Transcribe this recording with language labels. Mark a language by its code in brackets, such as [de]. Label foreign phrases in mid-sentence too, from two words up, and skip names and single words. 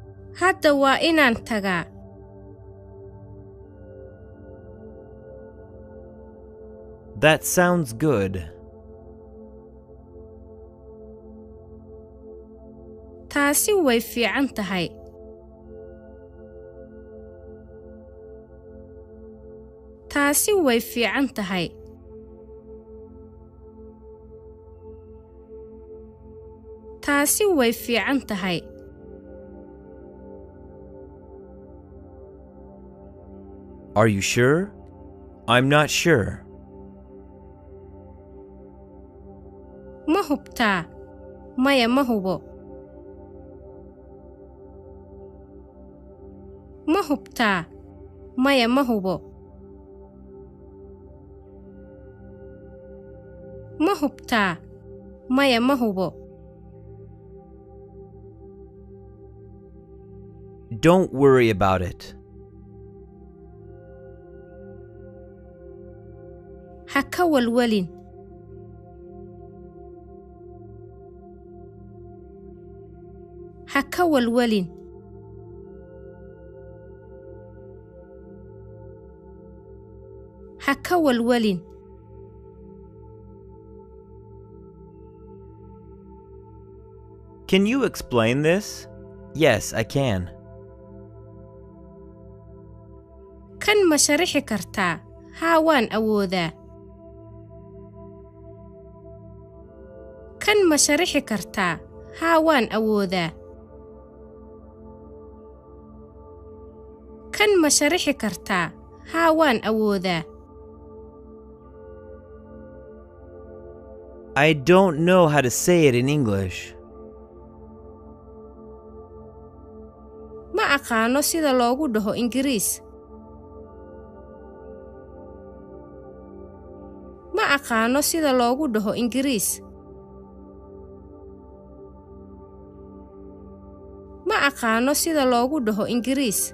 [so] Hadda waa inaan tagaa. [en] That sounds good. [so] Taasi way fiican tahay. Taasi way fiican tahay. Taasi way fiican tahay. [en] Are you sure? I'm not sure. [so] Ma hubtaa? Maya ma hubo. Ma hubtaa? Maya ma hubo. Ma hubtaa? Maya ma hubo. [en] Don't worry about it. [so] Ha ka walwalin. Ha ka walwalin. Ha ka walwalin. [en] Can you explain this? Yes, I can. [so] Kan ma sharixi kartaa? Haa, waan awoodaa. Kan ma sharixi kartaa? Haa, waan awoodaa. Kan ma sharixi kartaa? Haa, waan awoodaa. [en] I don't know how to say it in English. [so] Ma aqaano sida loogu dhaho Ingiriis. Ma aqaano sida loogu dhaho Ingiriis. Ma aqaano sida loogu dhaho Ingiriis.